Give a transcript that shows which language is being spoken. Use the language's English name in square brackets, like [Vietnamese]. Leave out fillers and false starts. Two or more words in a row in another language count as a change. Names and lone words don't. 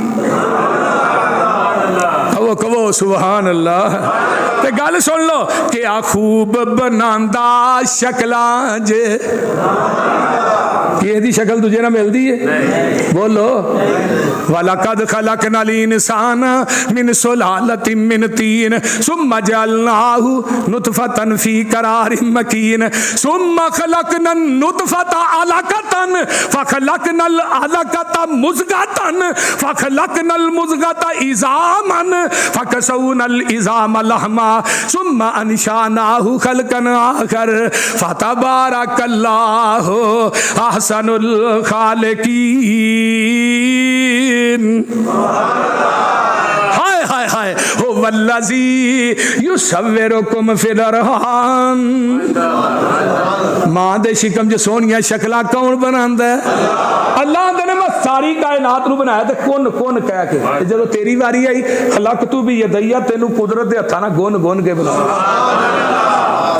[Punjabi] کہو کہو [Arabic] سبحان الله. [Punjabi] تے گل سن لو، کیا خوب بناندا شکلاں جے، ایہ دی شکل تجھے نا ملتی ہے? [Arabic] बोलो, ولقد خلقنا الإنسان من سلالة من طين ثم جعلناه نطفة في قرار مكين ثم خلقنا النطفة علقة فخلقنا العلقة مضغة فخلقنا المضغة عظاما فكسونا العظام لحما ثم أنشأناه خلقا آخر فتبارك الله أحسن الخالقين. हाय हाय हाय, هو الذي يصوركم في الأرحام. [Punjabi] ماں دے شکم چ سوہنیاں شکلاں کون بناندا ہے? اللہ نے میں ساری کائنات نوں بنایا تے کن کن کہہ کے، جدوں تیری واری آئی خلق تو بھی یدیا، تینوں قدرت دے ہتھاں نال گن گن کے بنایا.